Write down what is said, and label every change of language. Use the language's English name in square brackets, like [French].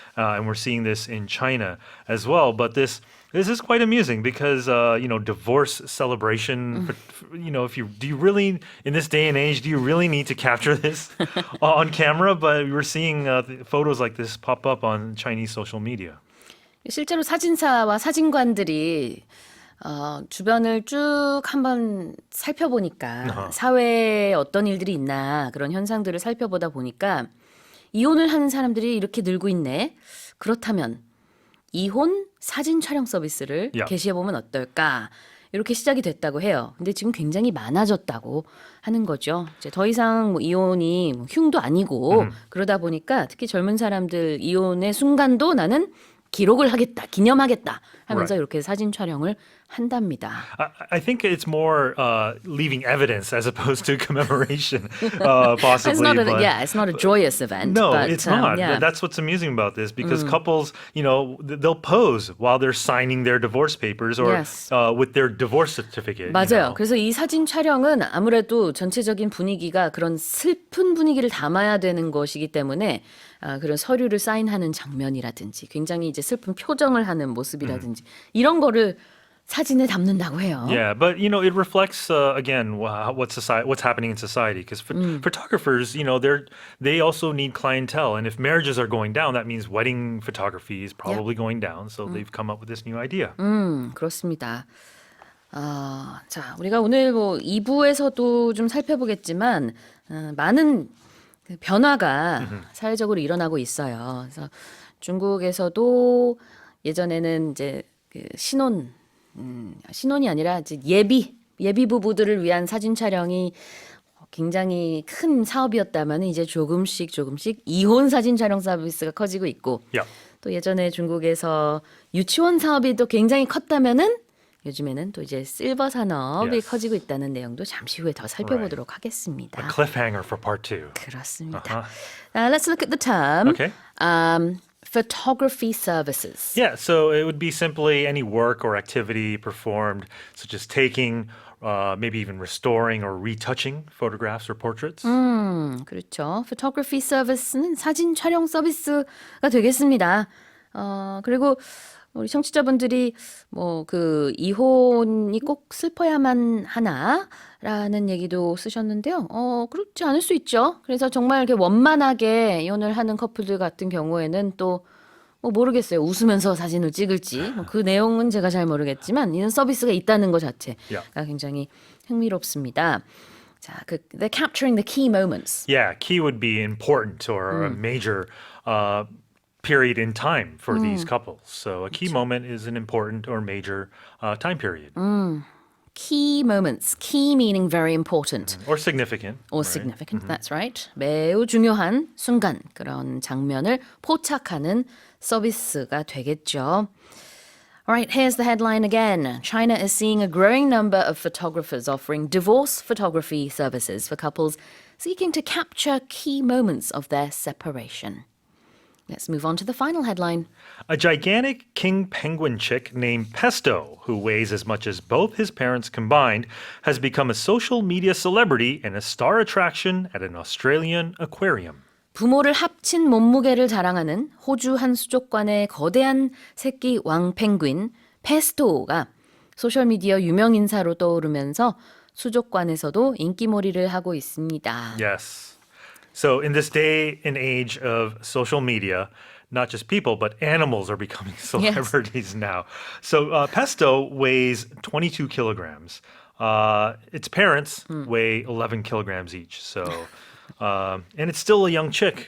[English] And we're seeing this in China as well. But this is quite amusing because, divorce celebration, do you really, in this day and age, do you really need to capture this on camera? But we're seeing photos like this pop up on Chinese social media. [Korean] 실제로 사진사와 사진관들이 주변을 쭉 한번 살펴보니까 사회에 어떤 일들이 있나 그런 현상들을 살펴보다 보니까 이혼을 하는 사람들이 이렇게 늘고 있네. 그렇다면 이혼 사진 촬영 서비스를 [English] Yeah. [Korean] 개시해보면 어떨까? 이렇게 시작이 됐다고 해요. 근데 지금 굉장히 많아졌다고 하는 거죠. 이제 더 이상 뭐 이혼이 흉도 아니고 그러다 보니까 특히 젊은 사람들 이혼의 순간도 나는 기록을 하겠다, 기념하겠다 하면서 [English] Right. [Korean] 이렇게 사진 촬영을 한답니다. [English] I think it's more leaving evidence as opposed to commemoration, It's possibly. not a, but- yeah, it's not a joyous event. No, but, it's not. yeah. That's what's amusing about this because couples, they'll pose while they're signing their divorce papers or Yes. with their divorce certificate. [Korean] 맞아요. 그래서 이 사진 촬영은 아무래도 전체적인 분위기가 그런 슬픈 분위기를 담아야 되는 것이기 때문에 그런 서류를 사인하는 장면이라든지 굉장히 이제 슬픈 표정을 하는 모습이라든지 이런 거를 사진에 담는다고 해요. [English] Yeah, but it reflects again what's happening in society because photographers, they also need clientele, and if marriages are going down, that means wedding photography is probably going down. So they've come up with this new idea. [Korean] 그렇습니다. 자, 우리가 오늘 뭐 2부에서도 좀 살펴보겠지만 많은 그 변화가 사회적으로 일어나고 있어요. 그래서 중국에서도 예전에는 이제 그 신혼이 아니라 이제 예비 부부들을 위한 사진 촬영이 굉장히 큰 사업이었다면 이제 조금씩 이혼 사진 촬영 서비스가 커지고 있고 [English] Yeah. [Korean] 또 예전에 중국에서 유치원 사업이 또 굉장히 컸다면은 요즘에는 또 이제 실버 산업이 [English] Yes. [Korean] 커지고 있다는 내용도 잠시 후에 더 살펴보도록 하겠습니다. [English] Cliffhanger for part 2. [Korean] 그렇습니다. [English] Let's look at the term. Okay. photography services. Yeah, so it would be simply any work or activity performed, such as taking, maybe even restoring or retouching photographs or portraits. [Korean] 그렇죠. photography service는 사진 촬영 서비스가 되겠습니다. 그리고 우리 청취자분들이 뭐 그 이혼이 꼭 슬퍼야만 하나라는 얘기도 쓰셨는데요. 그렇지 않을 수 있죠. 그래서 정말 이렇게 원만하게 이혼을 하는 커플들 같은 경우에는 또 뭐 모르겠어요. 웃으면서 사진을 찍을지 그 내용은 제가 잘 모르겠지만 이런 서비스가 있다는 것 자체가 Yeah. 굉장히 흥미롭습니다. [English] 자, they're capturing the key moments. Yeah, key would be important or a major period in time for these couples. So a key moment is an important or major time period Key moments. Key meaning very important. or significant. or significant. That's right. [Korean] 매우 중요한 순간 그런 장면을 포착하는 서비스가 되겠죠. [English] All right, here's the headline again. China is seeing a growing number of photographers offering divorce photography services for couples seeking to capture key moments of their separation. Let's move on to the final headline. A gigantic king penguin chick named Pesto, who weighs as much as both his parents combined, has become a social media celebrity and a star attraction at an Australian aquarium. [Korean] 부모를 합친 몸무게를 자랑하는 호주 한 수족관의 거대한 새끼 왕펭귄 페스토가 소셜미디어 유명 인사로 떠오르면서 수족관에서도 인기몰이를 하고 있습니다. [English] Yes. So in this day and age of social media, not just people, but animals are becoming celebrities now. So Pesto weighs 22 kilograms. Its parents weigh 11 kilograms each. So, and it's still a young chick.